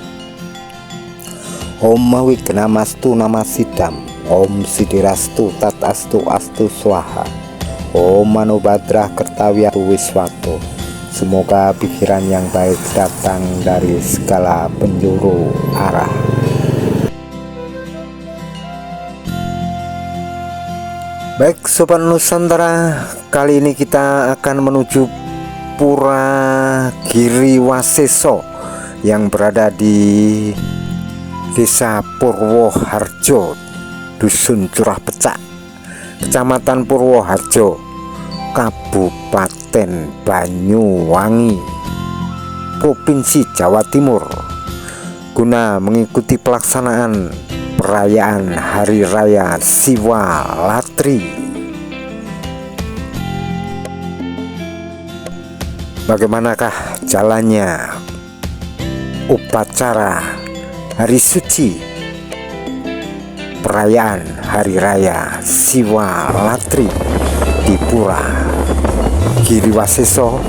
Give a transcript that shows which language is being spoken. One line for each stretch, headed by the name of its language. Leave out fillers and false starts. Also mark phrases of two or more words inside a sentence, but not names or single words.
Sanskrit: Om Mawigna-mastu Namasidam, Om Sidirastu Tatastu Astu Swaha, Om Manobadra Kertawiyatu Wiswato.
Indonesian: Semoga pikiran yang baik datang dari segala penjuru arah. Baik Sobat Nusantara, kali ini kita akan menuju Pura Giriwaseso yang berada di Desa Purwoharjo, Dusun Curah Pecak, Kecamatan Purwoharjo, Kabupaten Banyuwangi, Provinsi Jawa Timur, guna mengikuti pelaksanaan perayaan Hari Raya Siwalatri. Bagaimanakah jalannya upacara hari suci perayaan Hari Raya Siwalatri di Pura Giriwaseso?